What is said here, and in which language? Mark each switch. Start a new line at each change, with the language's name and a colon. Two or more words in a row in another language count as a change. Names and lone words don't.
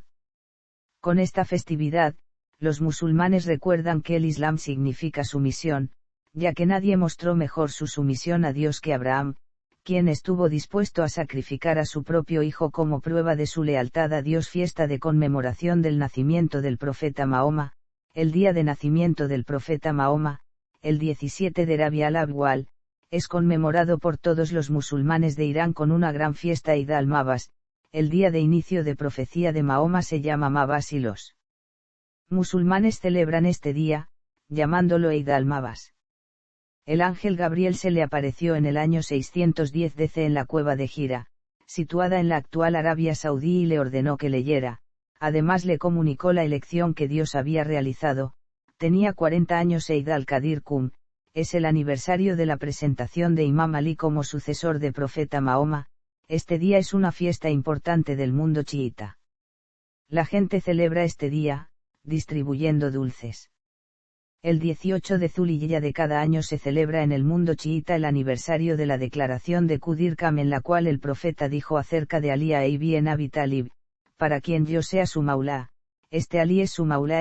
Spanish: Con esta festividad, los musulmanes recuerdan que el Islam significa sumisión, ya que nadie mostró mejor su sumisión a Dios que Abraham, quien estuvo dispuesto a sacrificar a su propio hijo como prueba de su lealtad a Dios. Fiesta de conmemoración del nacimiento del profeta Mahoma. El día de nacimiento del profeta Mahoma, el 17 de Rabi al-Awwal, es conmemorado por todos los musulmanes de Irán con una gran fiesta Eid al-Mabas. El día de inicio de profecía de Mahoma se llama Mabas y los musulmanes celebran este día, llamándolo Eid al-Mabas. El ángel Gabriel se le apareció en el año 610 DC en la cueva de Hira, situada en la actual Arabia Saudí, y le ordenó que leyera. Además le comunicó la elección que Dios había realizado. Tenía 40 años. Eid al-Qadir Qum, es el aniversario de la presentación de Imam Ali como sucesor de profeta Mahoma. Este día es una fiesta importante del mundo chiita. La gente celebra este día, distribuyendo dulces. El 18 de Zulhiyya de cada año se celebra en el mundo chiita el aniversario de la declaración de Qadir Qam, en la cual el profeta dijo acerca de Ali a ibn Abi Talib: para quien yo sea su maulá, este Ali es su maulá.